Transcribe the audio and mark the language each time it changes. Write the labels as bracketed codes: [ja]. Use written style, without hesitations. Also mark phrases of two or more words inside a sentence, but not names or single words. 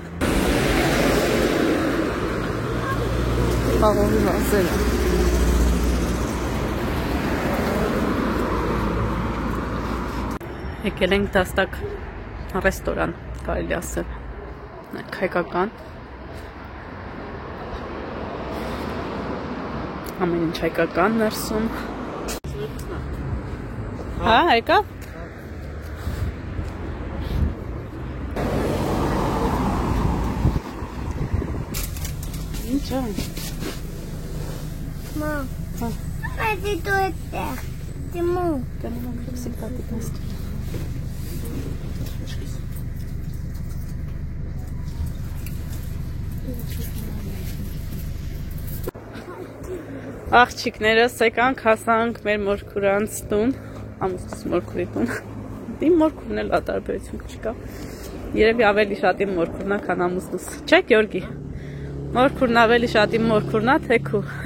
[hy] Աղովի վազելը։ Եկել ենք դաստակ ռեստորան, կարելի ասել, հայկական, ամեն ինչ հայկական ներսում, հա, եկավ? Ինչ է? [ru] Мам, пойди туда. Тиму. Да не могу всегда попасть. [hy] Աղջիկներս եկանք հասանք մեր մորքուրանց տուն, ամուսնուս մորքուրի տուն, իմ մորքուրն էլ տարբերություն չկա, երևի ավելի շատ իմ մորքուրնա, քան ամուսնուս, չէ Գյորգի, մորքուրն ավելի շատ իմ մորքուրնա, թե քու,